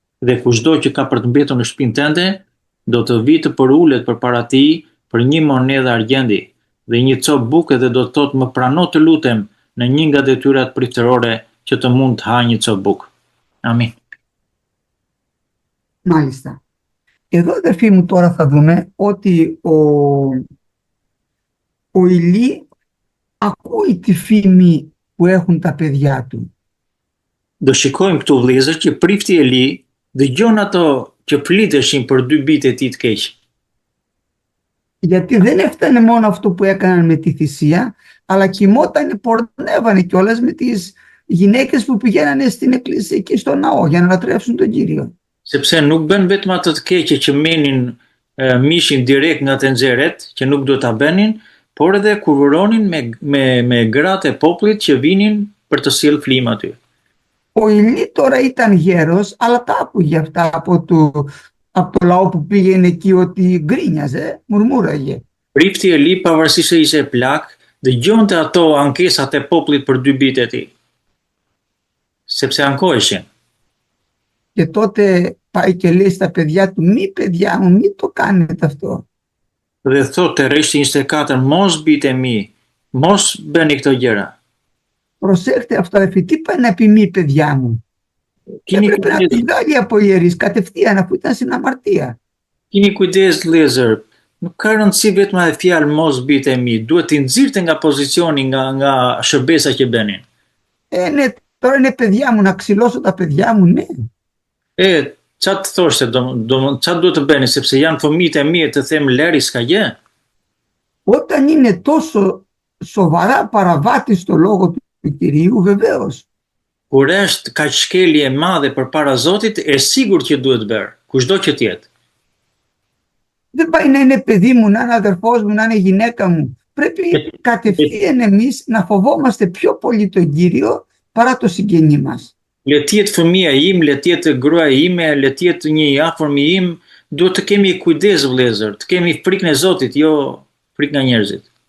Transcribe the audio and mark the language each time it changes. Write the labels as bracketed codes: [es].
[sq] Dhe kushdo që ka për të mbetur në shtëpinë tënde, do të vi të përulet përpara tij për një monedhë argjendi dhe një cop buke dhe do të thotë: më prano të lutem në një nga detyrat pritërore që të mund të ha një cop bukë. Amin. [el] Μάλιστα. Εδώ, αδερφοί μου, τώρα θα δούμε ότι ο Ηλί ακούει τη φήμη που έχουν τα παιδιά του. [sq] Do shikojmë këtu vëllezër që prifti Eli dëgjon ato që fliteshin për dy bijtë e tij të keq. [el] Γιατί δεν έφτανε μόνο αυτό που έκαναν με τη θυσία, αλλά κοιμότανε, πορνεύανε κιόλας με τις γυναίκες που πηγαίνανε στην εκκλησία και στο ναό για να λατρεύσουν τον Κύριο. [sq] Sepse nuk bën vetëm ato të keqe që menin mishin direkt nga të nxjerrët, që nuk do ta bënin, por edhe kurvonin me gratë e popullit që vinin për të sjellë flim aty. [el] Ο Ηλί τώρα ήταν γέρος, αλλά τα άκουγε αυτά από το λαό που πήγαινε εκεί, ότι γκρίνιαζε, μουρμούραγε. [sq] Prifti Eli, pavarësisht se ishte plak, dëgjonte ato ankesat e popullit për dy bijtë e tij. Sepse ankoheshin. [el] Και τότε πάει και λέει στα παιδιά του: μη παιδιά μου, μη το κάνετε αυτό. [sq] Dhe thotë Rishti 24, mos bijtë e mi, mos bëni këto gjëra. [el] Προσέχτε αυτό, αδερφοί, τι πάει να πει μη παιδιά μου? Έπρεπε να την βγάλει από ιερείς κατευθείαν, αφού ήταν στην αμαρτία. [sq] Kini kujdes vëllezër, nuk ka rëndësi vetëm edhe fjalë mos bitë e mi, duhet t'i nxirrte nga pozicioni, nga shërbesa që bënin. [el] Ναι, τώρα είναι παιδιά μου, να ξυλώσω τα παιδιά μου, ναι. [sq] Çfarë të thoshte, çfarë duhet të bëni, sepse janë fëmijët e mi të them leri s'ka gjë. [el] Όταν είναι τόσο σοβαρά παραβάτη στο λόγο του Κυρίου, βεβαίως. [sq] Kur është kaq shkelje e madhe përpara Zotit, sigurt që duhet bërë, kushdo që të jetë. [el] Δεν πάει να είναι παιδί μου, να είναι αδερφός μου, να είναι γυναίκα μου. Πρέπει κατευθείαν εμείς να φοβόμαστε πιο πολύ τον Κύριο παρά το συγγενή μας. [sq] Le të jetë fëmia im, le të jetë gruaja ime, le të jetë një i afërmi im, duhet të kemi kujdes vëllezër, të kemi frikën e Zotit, jo frikë nga njerëzit.